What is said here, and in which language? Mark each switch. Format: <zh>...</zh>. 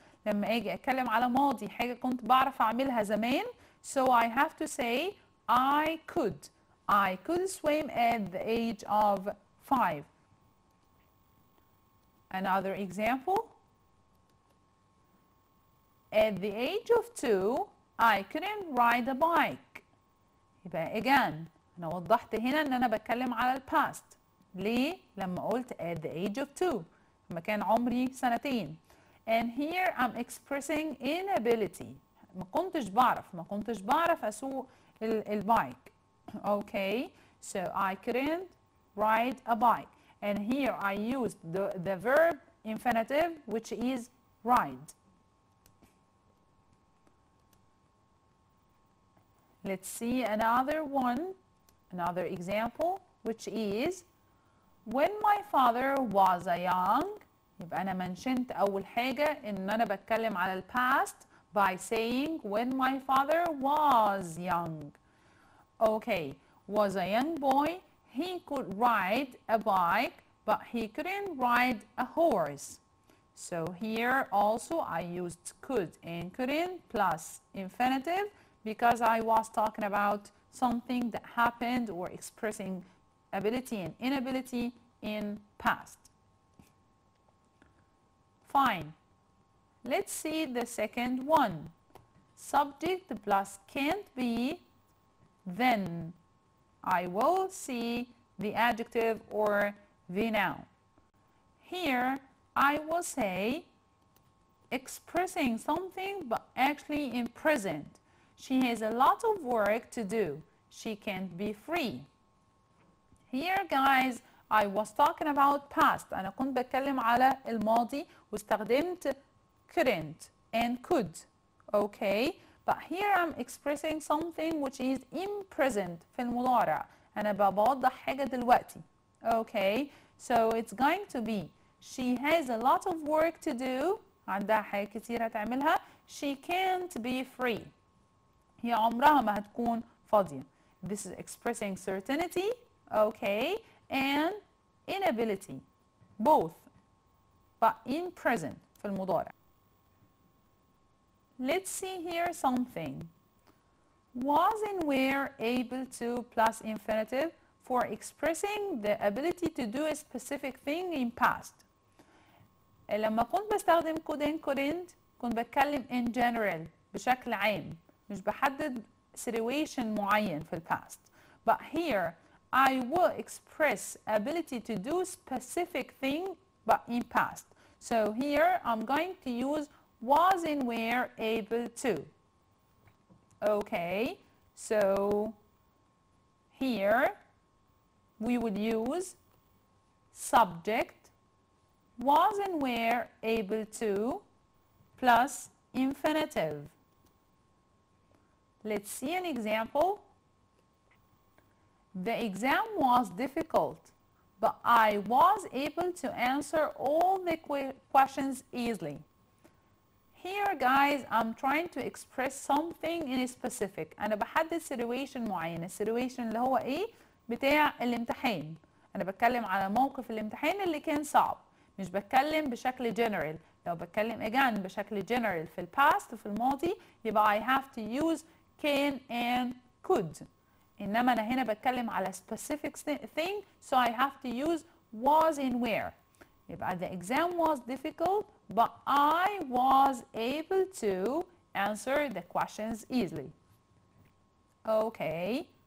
<ar>لما اجي اتكلم على ماضي حاجة كنت بعرف اعملها زمان</ar> <en>so I have to say I could swim at the age of 5. Another example. At the age of 2 I couldn't ride a bike.</en> <ar>يبقى again أنا وضحت هنا إن أنا بتكلم على الباست. ليه؟ لما قلت</ar> <en>at the age of 2</en> <ar>لما كان عمري سنتين.</ar> <en>And here I'm expressing inability.</en> <ar>ما كنتش بعرف أسوق البايك.</ar> <en>Okay, so I couldn't ride a bike. And here I used the verb infinitive, which is ride. Let's see another one, another example, which is when my father was a young.</en> <ar>يبقى أنا منشنت أول حاجة إن أنا بتكلم على ال</ar> <en>past by saying when my father was young. Okay, was a young boy, he could ride a bike, but he couldn't ride a horse. So here also I used could and couldn't plus infinitive because I was talking about something that happened or expressing ability and inability in past. Fine. Let's see the second one. Subject plus can't be, then I will see the adjective or the noun. Here I will say expressing something but actually in present. She has a lot of work to do. She can't be free. Here guys I was talking about past.</en> <ar>أنا كنت بتكلم على الماضي واستخدمت</ar> <en>couldn't and could. Okay, but here I'm expressing something which is in present</en> <ar>في المضارع. أنا بوضح حاجة دلوقتي.</ar> <en>Okay, so it's going to be she has a lot of work to do.</en> <ar>عندها حاجة كتيرة تعملها.</ar> <en>She can't be free.</en> <ar>هي عمرها ما هتكون فاضية.</ar> <en>This is expressing certainty. Okay, and inability. Both, but in present</en> <ar>في المضارع.</ar> <en>Let's see here something. Was and were able to plus infinitive for expressing the ability to do a specific thing in past.</en> <ar>لما كنت بستخدم</ar> <en>could and couldn't</en> <ar>كنت بتكلم</ar> <en>in general</en> <ar>بشكل عام، مش بحدد situation معين في ال past.</ar> <en>But here I will express ability to do specific thing but in past. So here I'm going to use was and were able to. Okay, so here we would use subject was and were able to plus infinitive. Let's see an example. The exam was difficult, but I was able to answer all the questions easily. Here guys, I'm trying to express something in a specific.</en> <ar>أنا بحدد situation معين. السيتويشن اللي هو إيه؟ بتاع الامتحان. أنا بتكلم على موقف الامتحان اللي كان صعب. مش بتكلم بشكل general. لو بتكلم</ar> <en>again بشكل general في ال past</en> <ar>في الماضي يبقى</ar> <en>I have to use can and could.</en> <ar>إنما أنا هنا بتكلم على</ar> <en>specific thing, so I have to use was and were. يبقى the exam was difficult, but I was able to answer the questions easily. Okay.</en>